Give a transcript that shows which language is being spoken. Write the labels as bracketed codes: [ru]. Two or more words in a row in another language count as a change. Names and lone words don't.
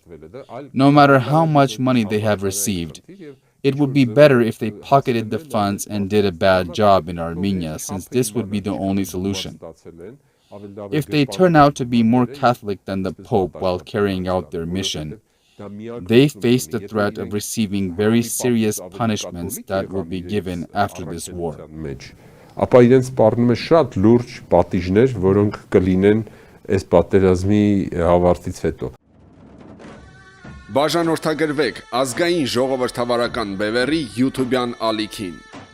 [en] No matter how much money they have received, it would be better if they pocketed the funds and did a bad job in Armenia, since this would be the only solution. If they turn out to be more Catholic than the Pope while carrying out their mission, they face the threat of receiving very serious punishments that will be given after this war. [hy] Ապա իրենց սպառնում է շատ լուրջ պատիժներ, որոնք կլինեն այս պատերազմի ավարտից հետո. Բաժանորդագրվեք ազգային ժողովրդավարական բևեռի YouTube-յան ալիքին։